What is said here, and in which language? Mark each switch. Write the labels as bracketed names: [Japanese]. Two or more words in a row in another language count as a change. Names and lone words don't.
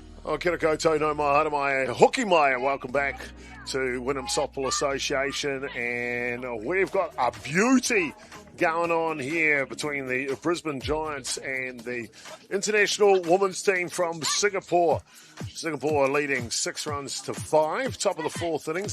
[Māori] Oh, kia ora koutou, no mai, hara mai, hoki mai. [English] Welcome back to Wynnum Softball Association. And we've got a beauty going on here between the Brisbane Giants and the international women's team from Singapore. Singapore leading 6 runs to 5, top of the 4th innings.